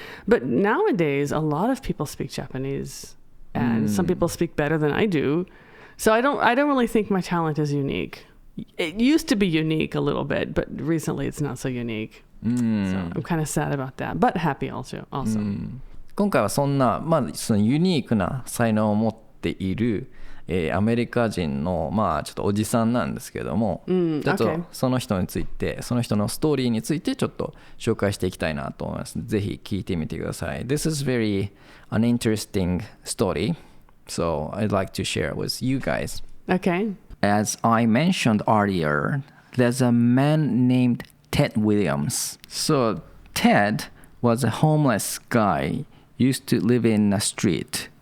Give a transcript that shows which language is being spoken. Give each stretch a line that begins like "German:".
English: But nowadays, a lot of people speak Japanese, and some people speak better than I do. So I don't really think my talent is unique. It used to be unique a little bit, but recently it's not so unique. So I'm kind of sad about that, but happy also.
Japanese: 今回はそんな、そのユニークな才能を持っている、アメリカ人の、ちょっとおじさんなんですけども、ちょっとその人について、その人のストーリーについてちょっと紹介していきたいなと思います。ぜひ聞いてみてください。
English: This is very an interesting story, so I'd like to share with you guys. Okay. As I mentioned earlier, there's a man named Ted Williams. So Ted was a homeless guy, used to live in a street.